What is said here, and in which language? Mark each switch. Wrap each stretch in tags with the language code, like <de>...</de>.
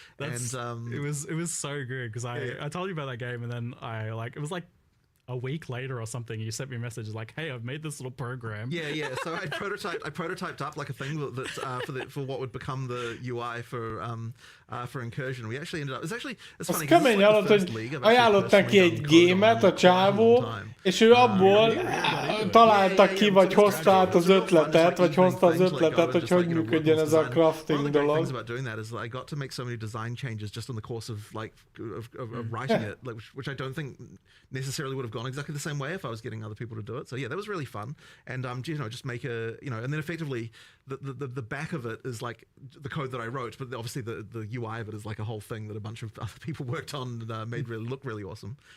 <en>It was so good because I told you about that game, and then it was like a week later or something, you sent me a message like, "Hey, I've made this little program." Yeah. So I prototyped up like a thing that for what would become the UI for Incursion. We actually ended up. It's funny.</en> <hu>Az kemény alatt, hogy ajánlott neki egy gémet a csávó, és ő abból találta ki, vagy hozta át az ötletet, hogy működjön ez a crafting</hu> <en>One of the great</en> <hu>dolog.</hu> <en>things about doing that is that I got to make so many design changes just in the course of of writing it, like, which I don't think necessarily would have gone exactly the same way if I was getting other people to do it. So yeah, that was really fun. And you know, just make and then effectively the back of it is like the code that I wrote, but obviously the UI of it is like a whole thing that a bunch of other people worked on and made look really awesome.</en>